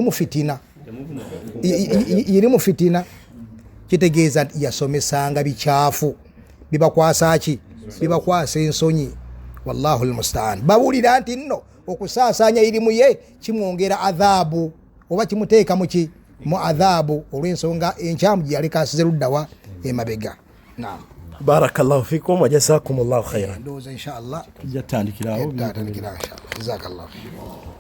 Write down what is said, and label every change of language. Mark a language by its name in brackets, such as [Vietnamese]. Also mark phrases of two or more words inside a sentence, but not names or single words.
[Ganda] yirimu fitina kitegeeza nti yasomesanga bikyafu bibakwasa ki bibakwasa ensonyi [Arabic] والله المستعان [Ganda] bawulira nti nno okusaasanya irimu ye kimwongera adhaabu oba kimuteeka muki mu adhaabu olw'ensonga enkyamu gye yaleka asize luddawa emabega naam [Arabic] بارك الله فيكم وجزاكم الله خيرا [Ganda] ndowooza inshallah tujja tutandikirawo [Arabic] إن شاء الله جزاك الله